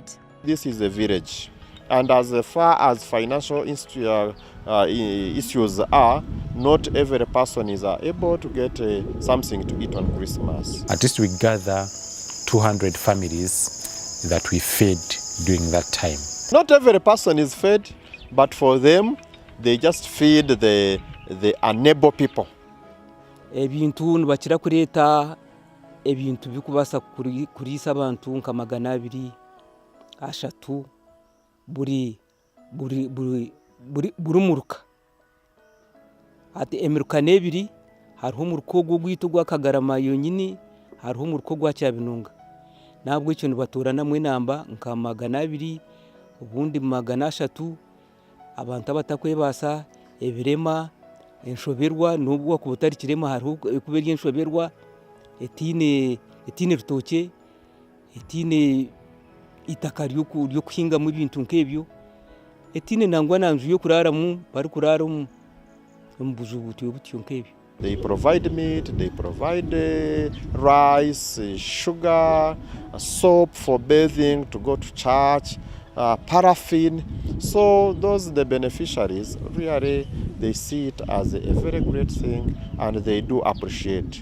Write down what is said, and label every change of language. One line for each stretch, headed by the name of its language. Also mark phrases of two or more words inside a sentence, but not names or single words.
English: This is a village, and as far as financial issues are, not every person is able to get something to eat on Christmas. At least we gather 200 families that we fed during that time. Not every person is fed, but for them, they just feed the unable people.
Chiga: Ebintu nibakira kureeta ebintu bikubasa kuriisa abantu nka 200 buri muruka. Ati emiruka n'ebiri hariho omuruka ogwo gwitu gwa Kagarama yonyine, hariho omuruka gwa Kyabinunga. Nabwo ekyo nibatorana mwe namba nka 200 obundi 300 abantu abatakwebasa ebirema enshoberwa nubwo kubutari kirema hariho kubera enshoberwa etine rutoke etine itaka ryo kuhinga mu bintu nkebyo etine nangwa nanju yo kuraramu bari kuraramu mbuzu butyo nkebyo.
English: They provide meat, they provide rice, sugar, soap for bathing, to go to church, paraffin. So those the beneficiaries, really, they see it as a very great thing and they do appreciate.